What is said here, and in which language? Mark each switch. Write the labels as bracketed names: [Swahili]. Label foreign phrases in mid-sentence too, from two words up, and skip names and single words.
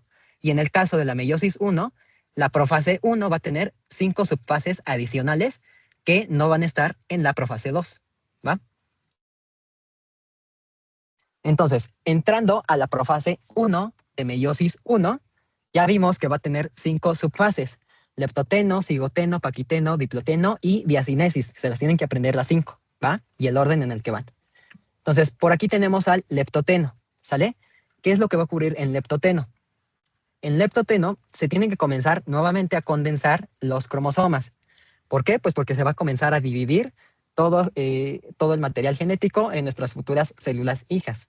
[Spanish] Y en el caso de la meiosis 1, la profase 1 va a tener 5 subfases adicionales que no van a estar en la profase 2, ¿va? Entonces, entrando a la profase 1 de meiosis 1, ya vimos que va a tener 5 subfases: leptoteno, cigoteno, paquiteno, diploteno y diacinesis. Se las tienen que aprender las 5, ¿va? Y el orden en el que van. Entonces, por aquí tenemos al leptoteno, ¿sale? ¿Qué es lo que va a ocurrir en leptoteno? En leptoteno se tienen que comenzar nuevamente a condensar los cromosomas. ¿Por qué? Pues porque se va a comenzar a dividir todo el material genético en nuestras futuras células hijas.